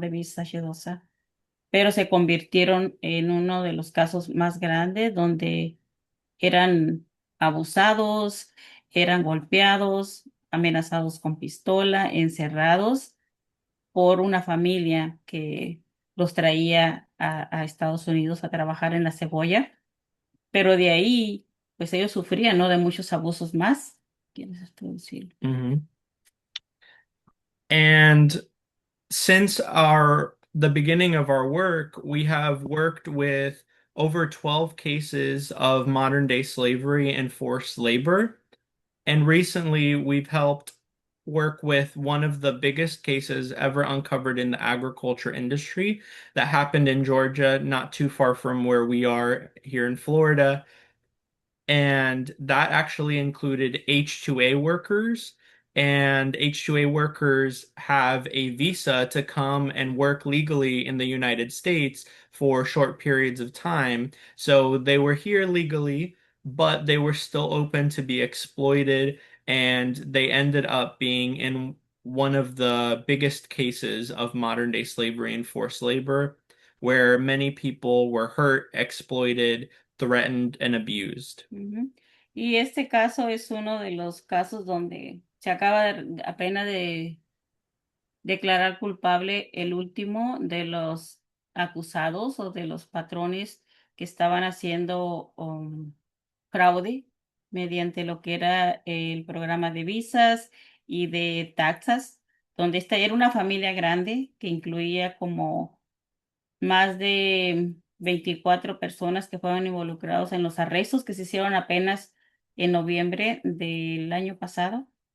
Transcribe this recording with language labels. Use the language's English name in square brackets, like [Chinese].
[Spanish] De visa H2A, pero se convirtieron en uno de los casos más grandes donde eran abusados, eran golpeados, amenazados con pistola, encerrados por una familia que los traía a Estados Unidos a trabajar en la cebolla, pero de ahí, pues ellos sufrían, ¿no? De muchos abusos más. ¿Quieres tú decirlo? Mhm. [English] And since the beginning of our work, we have worked with over 12 cases of modern day slavery and forced labor. And recently we've helped work with one of the biggest cases ever uncovered in the agriculture industry that happened in Georgia, not too far from where we are here in Florida. And that actually included H-2A workers. And H-2A workers have a visa to come and work legally in the United States for short periods of time. So they were here legally, but they were still open to be exploited, and they ended up being in one of the biggest cases of modern day slavery and forced labor, where many people were hurt, exploited, threatened, and abused. Ujú. [Spanish] Y este caso es uno de los casos donde se acaba apenas de declarar culpable el último de los acusados o de los patrones que estaban haciendo fraude mediante lo que era el programa de visas y de taxas, donde esta era una familia grande que incluía como más de 24 personas que fueron involucrados en los arrestos que se hicieron apenas en noviembre del año pasado.